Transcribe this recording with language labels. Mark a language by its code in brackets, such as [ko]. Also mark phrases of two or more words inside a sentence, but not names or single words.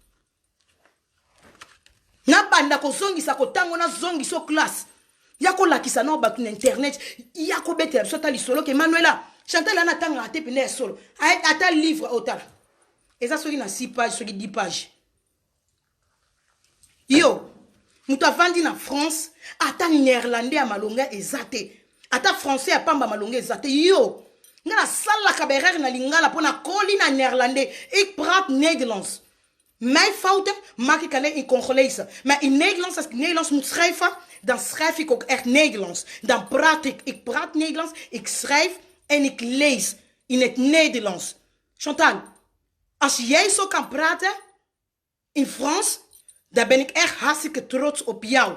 [ln] na banda ko zongisa ko tango na zongiso classe yako lakisa na batu na internet yako bete so tali solo ke Manuela Chantal ana tanga te pene solo ata livre otala eza soki na 6 pages soki 10 pages yo mutu avandi na France ata néerlandais ya malonga ezate ata français ya pamba malonga ezate yo Nga sala kaberer na lingala pona koli na néerlandais. [nl] Ik praat Nederlands. Mijn fouten maak ik alleen in Congolees. Maar in Nederlands, als ik Nederlands moet schrijven, dan schrijf ik ook echt Nederlands. Dan praat ik. Ik praat Nederlands, ik schrijf en ik lees in het Nederlands. Chantal, als jij zo kan praten in Frans, dan ben ik echt hartstikke trots op jou.